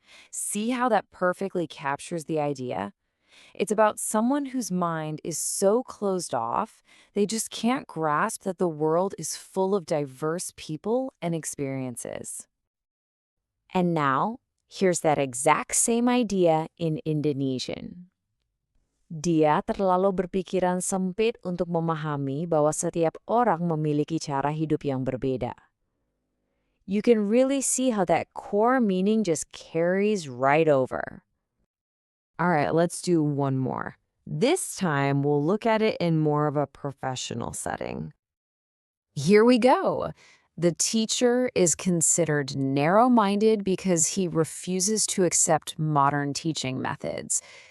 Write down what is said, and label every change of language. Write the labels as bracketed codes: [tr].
[en] See how that perfectly captures the idea? It's about someone whose mind is so closed off, they just can't grasp that the world is full of diverse people and experiences. And now, here's that exact same idea in Indonesian. [id] Dia terlalu berpikiran sempit untuk memahami bahwa setiap orang memiliki cara hidup yang berbeda. [en] You can really see how that core meaning just carries right over. All right, let's do one more. This time, we'll look at it in more of a professional setting. Here we go. The teacher is considered narrow-minded because he refuses to accept modern teaching methods.